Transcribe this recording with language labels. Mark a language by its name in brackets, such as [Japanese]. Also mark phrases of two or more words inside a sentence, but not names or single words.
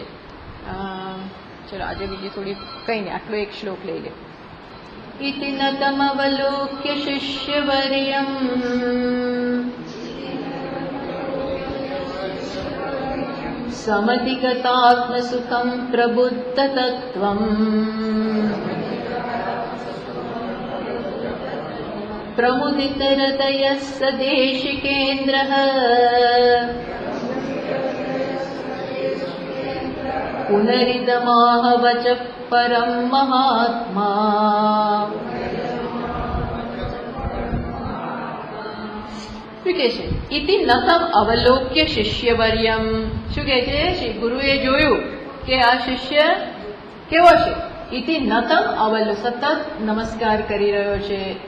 [Gujarati] ચલો આજે બીજી થોડી કઈ નહીં, આટલો એક શ્લોક લઈ લે. [Sanskrit] ઇતિ નતમવલોક્ય શિષ્યવર્યમ સમધિગતાત્મસુખમ પ્રબુદ્ધ તત્વમ प्रमुदित हृदयस्य देशिकेन्द्रः पुनरिदमाह वचः परं महात्मा. [Gujarati] શું કહે છે? [Sanskrit] ઇતિ નતમ અવલોક્ય શિષ્યવર્યમ. [Gujarati] શું કહે છે? ગુરુએ જોયું કે આ શિષ્ય કેવો છે. [Sanskrit] ઇતિ નતમ [Gujarati] સતત નમસ્કાર કરી રહ્યો છે.